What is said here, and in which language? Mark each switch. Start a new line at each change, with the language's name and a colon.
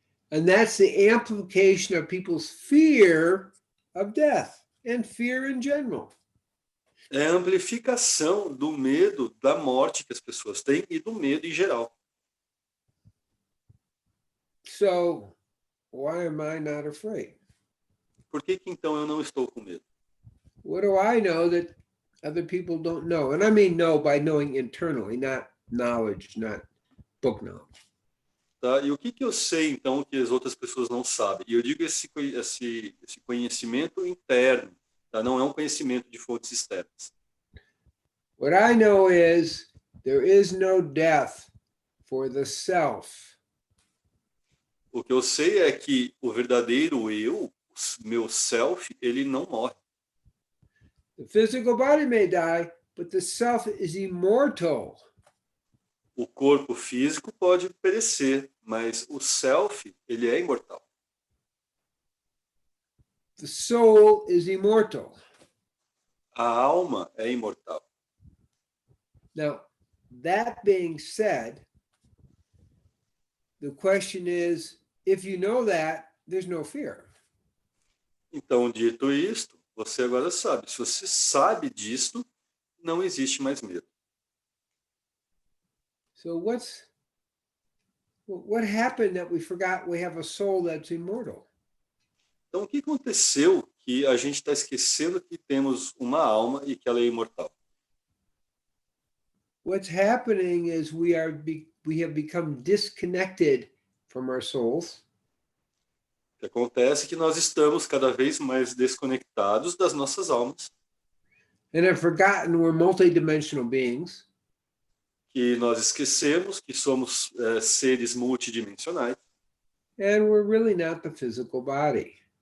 English: And that's the amplification of people's fear of death and fear in general.
Portuguese: É a amplificação do medo da morte que as pessoas têm e do medo em geral.
English: So, why am I not afraid?
Portuguese: Por que então eu não estou com medo?
English: What do I know that other people don't know? And I mean know by knowing internally, not knowledge, not book knowledge.
Portuguese: Tá? E o que eu sei, então, que as outras pessoas não sabem? E eu digo esse conhecimento interno, tá? Não é um conhecimento de fontes externas.
English: What I know is there is no death for the self.
Portuguese: O que eu sei é que o verdadeiro eu, o meu self, ele não morre.
English: The physical body may die, but the self is immortal.
Portuguese: O corpo físico pode perecer, mas o self, ele é imortal.
English: The soul is immortal.
Portuguese: A alma é imortal.
English: Now, that being said, the question is, if you know that, there's no fear.
Portuguese: Então, dito isto, você agora sabe. Se você sabe disto, não existe mais medo.
English: So what happened that we forgot we have a soul that's immortal?
Portuguese: Então, o que aconteceu que a gente está esquecendo que temos uma alma e que ela é imortal?
English: What's happening is we have become disconnected from our souls.
Portuguese: O que acontece é que nós estamos cada vez mais desconectados das nossas almas,
English: And have forgotten we're multidimensional beings.
Portuguese: que nós esquecemos que somos seres multidimensionais
English: And we're really not the physical body.